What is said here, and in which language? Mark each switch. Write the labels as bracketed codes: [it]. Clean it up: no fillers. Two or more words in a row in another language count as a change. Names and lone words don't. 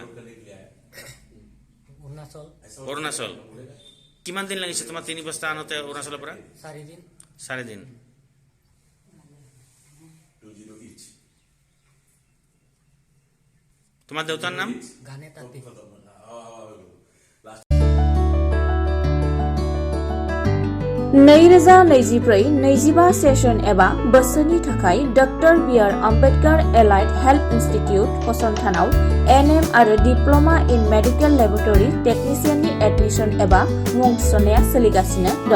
[as] অৰুণাচল। অৰুণাচল। কিমান দিন লাগিছে তোমাৰ 3 বস্তা আনোতে অৰুণাচলৰ পৰা? 4 দিন। 4 দিন। তোমার দেউতার নাম? গানে তাঁতি। [brx] नैरोजा 24-25 सेसन एबा बोसोरनि थाखाय डक्टर बि.आर. आम्बेडकार एलाइड हेल्थ इन्स्टिट्यूट फसंथानाव एनएम आरो डिप्ल'मा इन मेडिकेल लेबरेटरी टेक्निशियाननि एडमिशन एबा मुं थिसननाया सोलिगासिनो दं।